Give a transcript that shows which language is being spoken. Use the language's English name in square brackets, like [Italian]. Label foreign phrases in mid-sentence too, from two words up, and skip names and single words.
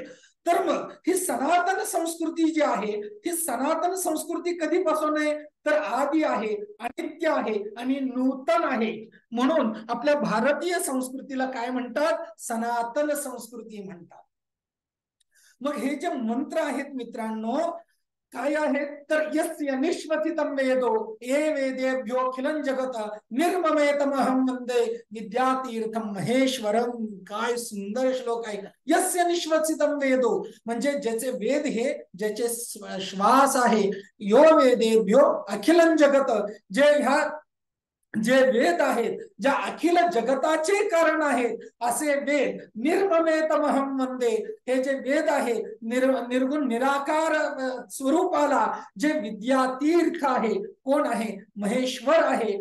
[Marathi] तर मग ही सनातन संस्कृती जी आहे, ही सनातन संस्कृती कधीपासून आहे? तर आदि आहे, अनित्य आहे आणि नूतन आहे. म्हणून आपल्या भारतीय संस्कृतीला काय म्हणतात? सनातन संस्कृती म्हणतात. मग हे जे मंत्र आहेत मित्रांनो काय आहेत? [Sanskrit] तर यस्य निश्वसितं वेदो ये वेदेभ्योऽखिलं जगत निर्ममेतमहं वन्दे विद्यातीर्थं महेश्वरम. [Marathi] काय सुंदर श्लोक आहे. [Sanskrit] यस्य निश्वसितं वेदो [Marathi] म्हणजे ज्याचे वेद हे ज्याचे श्वास आहे, [Sanskrit] यो वेदेभ्यो अखिलं जगत, [Marathi] जे वेद आहेत, ज्या अखिल जगताचे कारण आहेत असे वेद [Sanskrit] निर्ममेतमहं वंदे, [Marathi] हे जे वेद आहे निर्गुण निराकार स्वरूपाला जे विद्यातीर्थ आहे, कोण आहे? महेश्वर आहे.